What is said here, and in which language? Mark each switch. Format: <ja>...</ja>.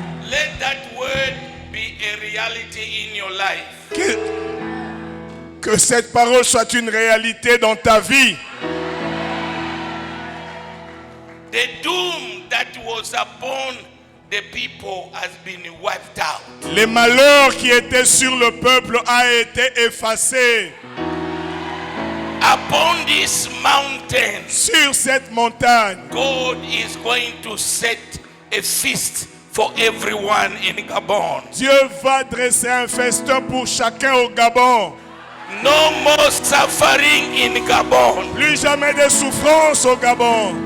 <en>Let that word be a reality in your life.</en> <fr>Que cette parole soit une réalité dans ta vie.</fr> <en>The doom that was upon the people has been wiped out.</en> <fr>Les malheurs qui étaient sur le peuple a été effacé.</fr> <en>Upon this mountain,</en> <fr>Sur cette montagne,</fr> <en>God is going to set a feast for everyone in Gabon.</en> <fr>Dieu va dresser un festin pour chacun au Gabon.</fr> <en>No more suffering in Gabon.</en> <fr>Plus jamais de souffrance au Gabon.</fr>